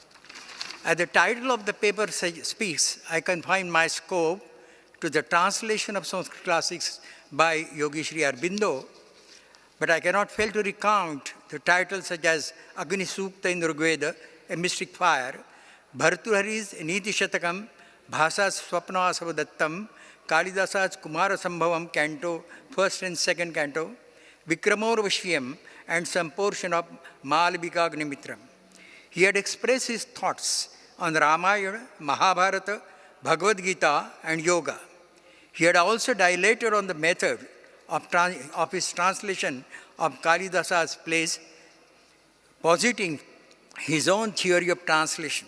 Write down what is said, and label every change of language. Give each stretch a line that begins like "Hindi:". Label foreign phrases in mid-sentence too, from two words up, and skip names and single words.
English: As the title of the paper speaks, I confine my scope to the translation of Sanskrit classics by Yogi Sri Aurobindo, but I cannot fail to recount the titles such as Agni Sukta in Rigveda, a mystic fire, Bhartuhari's Niti Shatakam, Bhasa's Swapna Asavadattam, Kalidasa's Kumara Sambhavam canto, first and second canto, Vikramoravashyam, and some portion of Malavika Agnimitram. He had expressed his thoughts on Ramayana, Mahabharata, Bhagavad Gita, and yoga. He had also dilated on the method of his translation of Kalidasa's plays, positing his own theory of translation.